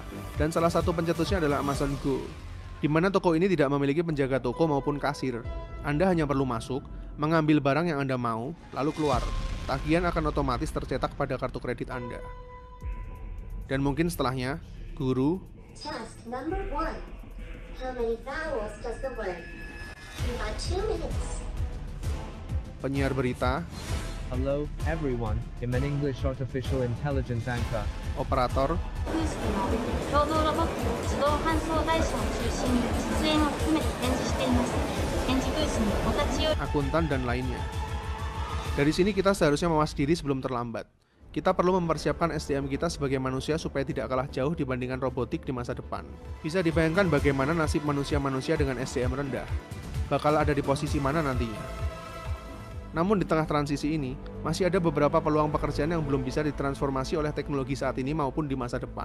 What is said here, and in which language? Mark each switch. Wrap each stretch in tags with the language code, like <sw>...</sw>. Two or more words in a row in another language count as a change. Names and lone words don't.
<id>Dan salah satu pencetusnya adalah Amazon Go, di mana toko ini tidak memiliki penjaga toko maupun kasir. Anda hanya perlu masuk, mengambil barang yang Anda mau, lalu keluar. Tagihan akan otomatis tercetak pada kartu kredit Anda. Dan mungkin setelahnya, guru,</id> <en>Task number 1. How many vowels does the word? You have 2 minutes.</en> <id>penyiar berita,</id> <en>Hello, everyone. I'm an English artificial intelligence anchor.</en> <id>operator,</id> <ja>クースクの共同ロボット自動搬送会社を中心に出演を含めて展示しています。展示ブースにお立ち寄り</ja> <id>akuntan, dan lainnya. Dari sini kita seharusnya mawas diri sebelum terlambat. Kita perlu mempersiapkan SDM kita sebagai manusia supaya tidak kalah jauh dibandingkan robotik di masa depan. Bisa dibayangkan bagaimana nasib manusia-manusia dengan SDM rendah. Bakal ada di posisi mana nantinya. Namun di tengah transisi ini, masih ada beberapa peluang pekerjaan yang belum bisa ditransformasi oleh teknologi saat ini maupun di masa depan.</id>